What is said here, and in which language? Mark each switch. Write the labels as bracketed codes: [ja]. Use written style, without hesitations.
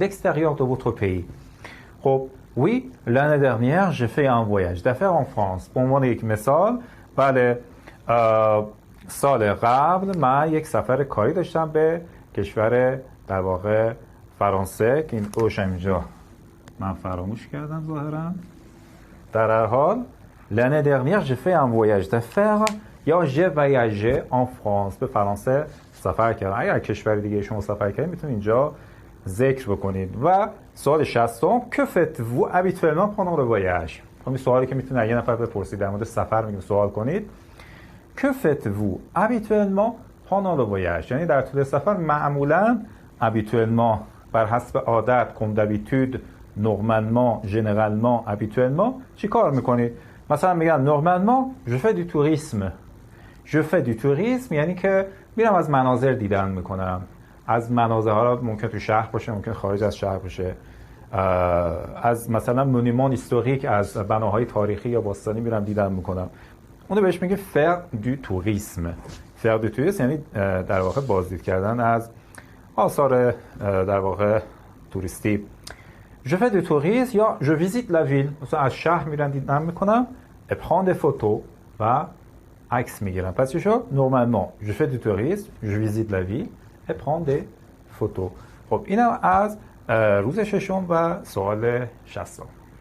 [fr] à l'extérieur de votre pays. خب oui l'année dernière j'ai fait un voyage d'affaires en France. [fa] به عنوان یک مثال بله سال قبل من یک سفر کاری داشتم به کشور در واقع فرانسه که این اوش اینجا من فراموش کردم ظاهرا. در هر حال [fr] l'année dernière j'ai fait un voyage d'affaires یا j'ai voyagé en France. [fa] به فرانسه سفر کردم. اگر کشور دیگه شما سفر کردید میتونید اینجا ذکر بکنید. [fr] و سوال 60 que faites-vous habituellement pendant le voyage. [fa] همین سوالی که میتونید یه نفر بپرسید در مورد سفر میگیم سوال کنید. [fr] que faites-vous habituellement pendant le voyage. [fa] یعنی در طول سفر معمولا habituellement بر حسب عادت [fr] comme d'habitude normalement généralement habituellement [fa] چی کار میکنید؟ مثلا میگن [fr] normalement je fais du tourisme. je fais du tourisme [fa] یعنی که میرم از مناظر دیدن میکنم. از مناظر ها ممکن تو شهر باشه، ممکن خارج از شهر باشه. از مثلا مونومان هیستوریک، از بناهای تاریخی یا باستانی میرم دیدن میکنم. اونو بهش میگه [fr] faire du tourisme. [fa] faire du tourisme یعنی در واقع بازدید کردن از آثار در واقع توریستی. [fr] je fais du tourisme یا je visite la ville. [fa] مثلا از شهر میرم دیدن میکنم [fr] et prendre des photos [fa] و عکس میگیرم. [fr] پس چی شد؟ normalement je fais du tourisme, je visite la ville et prendre des photos. [fa] خب اینم از روز ششم و سوال 60.